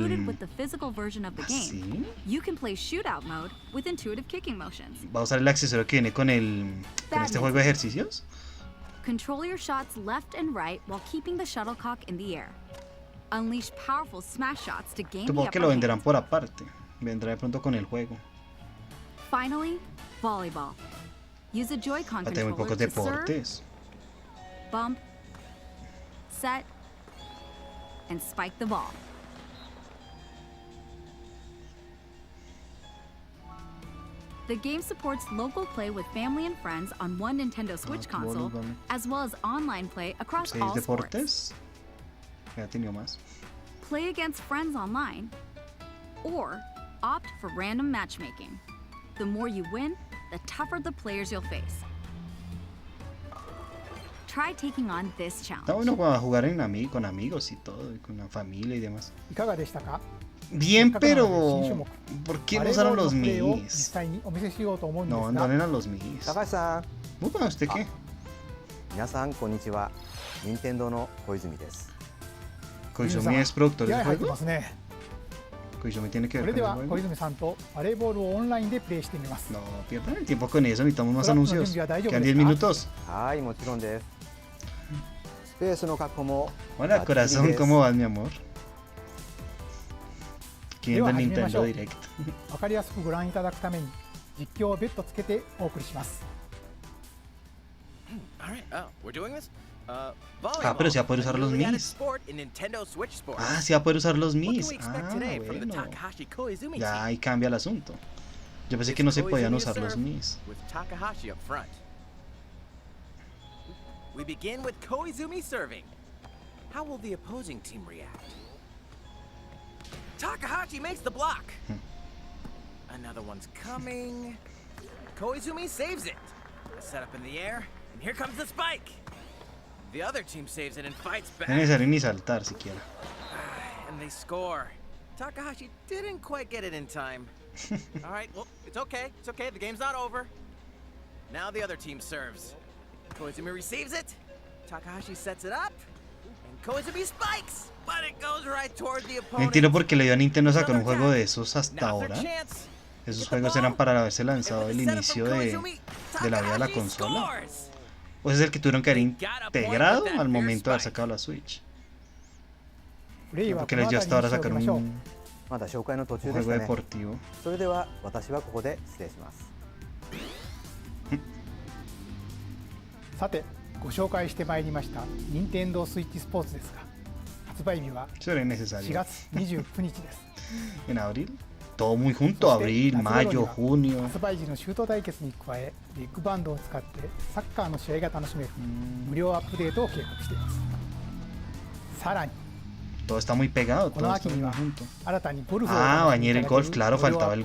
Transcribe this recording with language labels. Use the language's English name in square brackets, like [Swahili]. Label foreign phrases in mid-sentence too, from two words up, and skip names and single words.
[English] included with the physical version of the game, [Spanish] ¿Sí? [English] you can play shootout mode with intuitive kicking motions. [Spanish] Va a usar el accesorio que viene con este juego de ejercicios. [English] Control your shots left and right while keeping the shuttlecock in the air. Unleash powerful smash shots to gain the [Spanish] Supongo que [English] upper [Spanish] lo [English] hand. [Spanish] venderán por aparte. Vendrá de pronto con el juego. [English] Finally, volleyball. Use a Joy-Con [Spanish] Va a tener muy [English] controller [Spanish] pocos [English] to serve, [Spanish] deportes. [English] bump, set, and spike the ball. The game supports local play with family and friends on one Nintendo Switch console, [Spanish] voleibol. [English] as well as online play across 6 all sports. [Spanish] deportes. Ya ha tenido más. [English] Play against friends online, or opt for random matchmaking. The more you win, the tougher the players you'll face. Try taking on this challenge. [Spanish] Está bueno para jugar con amigos y todo, y con la familia y demás. [Japanese] いかがでしたか？ [Spanish] Bien, [Japanese] せっかくなので [Spanish] pero [Japanese] 新種目 [Spanish] ¿por qué [Japanese] バ [Spanish] no [Japanese] レーボー [Spanish] usaron [Japanese] ルの [Spanish] los [Japanese] プレーを実 [Spanish] Mis? [Japanese] 際にお見せしようと思うんです [Spanish] No, [Japanese] が [Spanish] no eran los Mis. [Japanese] 高橋さん、 [Spanish] Upa, ¿usted qué? [Japanese] 皆さんこんにちは。任天堂の小泉です。 [Spanish] Koizumi es productor [Japanese] 気 [Spanish] del [Japanese] 合入ってま [Spanish] juego. [Japanese] すね。 [Spanish] Koizumi tiene que [Japanese] そ [Spanish] ver [Japanese] れ [Spanish] con [Japanese] で [Spanish] el [Japanese] は小 [Spanish] juego. [Japanese] 泉さんとバレーボールをオンラインでプレイしてみます。 [Spanish] No pierdan el tiempo con eso, necesitamos más [Japanese] トラックの準 [Spanish] anuncios. [Japanese] 備は大丈夫 [Spanish] Quedan [Japanese] です [Spanish] 10 [Japanese] か？ [Spanish] minutos. [Japanese] はい、もちろんです。スペースの確保も [Spanish] Hola, [Japanese] バッチリ [Spanish] corazón, [Japanese] です [Spanish] ¿cómo vas, mi amor? Aquí viendo el では始めましょ Nintendo [Japanese] う。 [Spanish] Direct. [Japanese] わかりやすくご覧いただくために実況を別途つけてお送りします。 [English] All right. Oh, we're doing this? [Spanish] Ah, [English] Volleyball. [Spanish] pero sí va a poder usar a los [English] newly added [Spanish] Mis. [English] sport in Nintendo Switch Sports. [Spanish] Ah, sí va a poder usar los [English] What can [Spanish] Mis. [English] we expect [Spanish] Ah, [English] today from the [Spanish] bueno. [English] Takahashi Koizumi [Spanish] Ya [English] team? [Spanish] ahí cambia el asunto. Yo pensé que [English] It's [Spanish] no se podían [English] Koizumi to [Spanish] usar los [English] serve, [Spanish] Mis. [English] with Takahashi up front. We begin with Koizumi serving. How will the opposing team react? Takahashi makes the block. Another one's coming. Koizumi saves it. A setup in the air, and here comes the spike. The other team saves it and fights [Spanish] No es [English] back. [Spanish] necesario ni saltar siquiera. [English] And they score. Takahashi didn't quite get it in time. All right, well, it's okay. It's okay. The game's not over. Now the other team serves. Koizumi receives it. Takahashi sets it up. And Koizumi spikes. But it goes right toward the [Spanish] No [English] opponent. [Spanish] entiendo por qué le dio a Nintendo sacar un juego de esos hasta [English] Now's their [Spanish] ahora. [English] chance. [Spanish] Esos juegos eran para haberse lanzado al inicio de la vida de la consola. O es el que tuvieron que haber integrado al momento de haber sacado la Switch. [Japanese] プレイは [Spanish] Porque [Japanese] この [Spanish] les dio [Japanese] 辺 [Spanish] hasta [Japanese] り [Spanish] ahora [Japanese] にしてお sacar きましょう。まだ紹介の途中 [Spanish] un [Japanese] でし [Spanish] juego [Japanese] たね。 [Spanish] deportivo. [Japanese] それでは私はここで失礼します。さてご紹介してまいりました任天堂スイッチスポーツですが発売日は [Spanish] Eso era innecesario. [Japanese] 4 月29日です [Spanish] En abril. Todo muy junto. [Japanese] そして [Spanish] Abril, [Japanese] 夏頃に [Spanish] mayo, [Japanese] は [Spanish] junio. [Japanese] 発売時のシュート対決に加えビッグバンドを使ってサッカーの試合が楽しめる無料アップデートを計画していますさらに [Spanish] Todo está muy pegado. [Japanese] こ [Spanish] Todo [Japanese] の [Spanish] está [Japanese] 秋に [Spanish] muy [Japanese] は [Spanish] junto. [Japanese] 新たにゴルフを [Spanish] Ah, [Japanese] 楽しんでいただける [Spanish] bañera el golf, claro, [Japanese] 無料 [Spanish] faltaba [Japanese] ア [Spanish] el